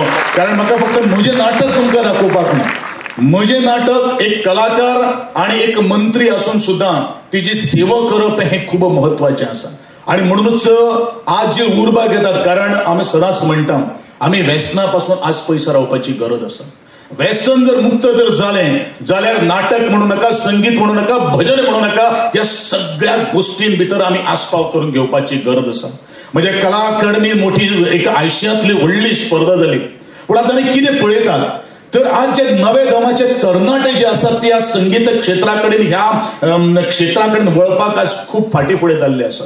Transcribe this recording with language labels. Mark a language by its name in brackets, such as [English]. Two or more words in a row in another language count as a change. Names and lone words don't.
[Konkani] कारण म्हाका फक्त म्हजें नाटक तुमकां दाखोवपाक ना, म्हजें नाटक एक कलाकार आणि एक मंत्री असून सुद्धा तिची सेवा करप हे खूप महत्वाचे आसा. आणि म्हणूनच आज जे उर्बा घेतात, कारण आमी सदांच म्हणटा आमी व्यसना पासून आज पयस रावपाची गरज आसा. व्यसन जर मुक्त जर जालें जाल्यार नाटक म्हणू नका, संगीत म्हणू नका, भजन म्हणू नका, या सगळ्या गोष्टीं भितर आमी आस्पाव करून घेवपाची गरज आसा. म्हणजे कला अकादमी मोठी एक आयशियांतली व्हडली स्पर्धा जाली. पूण आज आमी कितें पळयतात तर आज जे नवे दमाचे तरणाटे जे असतात ते या संगीत क्षेत्राकडे ह्या क्षेत्राकडे वळपाक आज खूप फाटीफुडें जाल्ले आसात.